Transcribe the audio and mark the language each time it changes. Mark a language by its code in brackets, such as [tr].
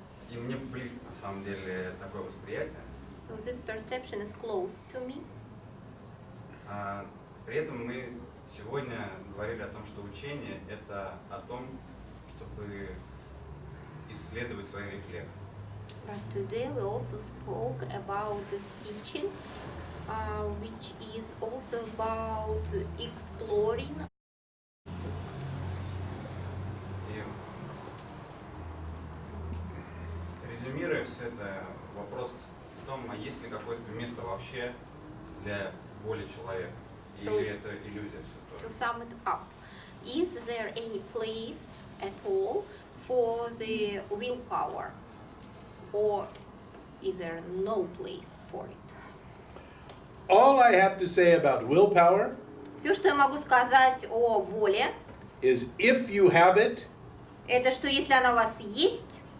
[ru] И мне близко, на самом деле, такое восприятие. [en] So this perception is close to me. [ru] При этом мы сегодня говорили о том, что учение – это о том, чтобы исследовать свои рефлексы. [en] But today we also spoke about this teaching, which is also about exploring instincts. [ru] И резюмируя все это, вопрос в том, а есть ли какое-то место вообще для воли человека? Или это иллюзия все [en] To [ru] тоже? [en] sum it up, is there any place at all for the willpower, or is there no place for it? All I have to say about willpower [ru] Все, что я могу сказать о воле, [en] is if you have it, [ru] это что если она у вас есть,